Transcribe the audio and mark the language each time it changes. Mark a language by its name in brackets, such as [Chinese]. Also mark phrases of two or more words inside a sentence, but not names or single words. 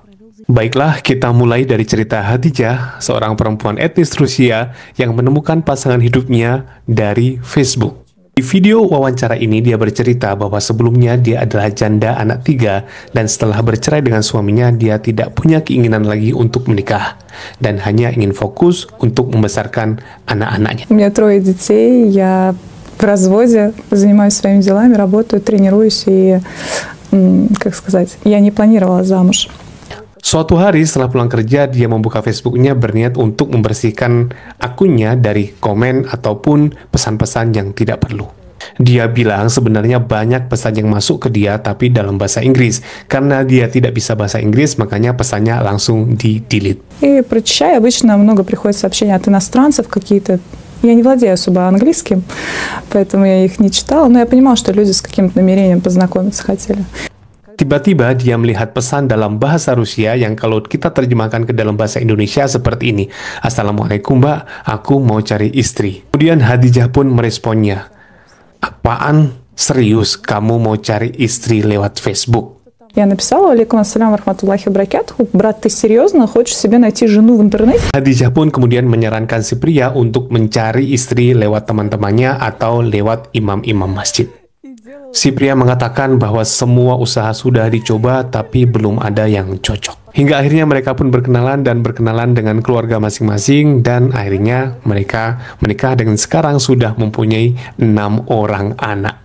[Indonesian] Baiklah, kita mulai dari cerita Hadijah, seorang perempuan etnis Rusia yang menemukan pasangan hidupnya dari Facebook. Di video wawancara ini dia bercerita bahwa sebelumnya dia adalah janda anak 3 dan setelah bercerai dengan suaminya dia tidak punya keinginan lagi untuk menikah dan hanya ingin fokus untuk membesarkan anak-anaknya. [Russian] У меня 3 детей, я в разводе, занимаюсь своими делами, работаю, тренируюсь и, как сказать, я не планировала замуж. [Indonesian] Suatu hari setelah pulang kerja, dia membuka Facebooknya berniat untuk membersihkan akunnya dari komen ataupun pesan-pesan yang tidak perlu. Dia bilang sebenarnya banyak pesan yang masuk ke dia tapi dalam bahasa Inggris. Karena dia tidak bisa bahasa Inggris, makanya pesannya langsung di-delete. [Russian] И прочищая, обычно много приходит сообщений от иностранцев какие-то. Я не владею особо английским, поэтому я их не читала, но я понимала, что люди с каким-то намерением познакомиться хотели. [Indonesian] Tiba-tiba dia melihat pesan dalam bahasa Rusia yang kalau kita terjemahkan ke dalam bahasa Indonesia seperti ini. Assalamualaikum Mbak, aku mau cari istri. Kemudian Hadijah pun meresponnya. Apaan? Serius kamu mau cari istri lewat Facebook? [Russian] Я написала: [Arabic] عليكم السلام رحمة الله بركاته. [Russian] Брат, ты серьезно хочешь себе найти жену в интернете? [Indonesian] Hadijah pun kemudian menyarankan si pria untuk mencari istri lewat teman-temannya atau lewat imam-imam masjid. Si pria mengatakan bahwa semua usaha sudah dicoba tapi belum ada yang cocok. Hingga akhirnya mereka pun berkenalan dengan keluarga masing-masing dan akhirnya mereka menikah dan sekarang sudah mempunyai 6 orang anak.